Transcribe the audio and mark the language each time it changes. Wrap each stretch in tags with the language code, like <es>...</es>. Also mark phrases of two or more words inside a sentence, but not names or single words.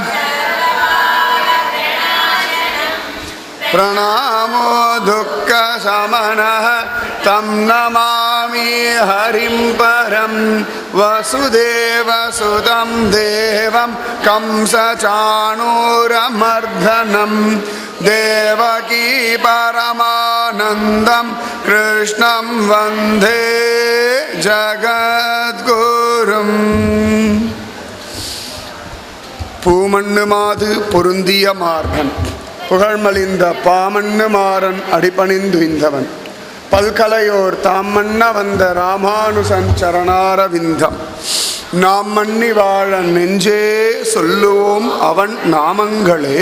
<sa>प्रणामो दुःख शमनः तं नमामि हरिं परम् वासुदेव सुतं देवं कंस चाणूरमर्दनम् देवकी परमानन्दं कृष्णं वन्दे जगद्गुरुम्.</sa> <ta>பூமண்ணு மாது பொருந்திய மார்பன் புகழ்மலிந்த பாமண்ணு மாறன் அடிபணிந்துய்ந்தவன் பல்கலையோர் தாம் மன்ன வந்த ராமானுசன் சரணாரவிந்தம் நாம் மன்னி வாழ நெஞ்சே சொல்லுவோம் அவன் நாமங்களே.</ta>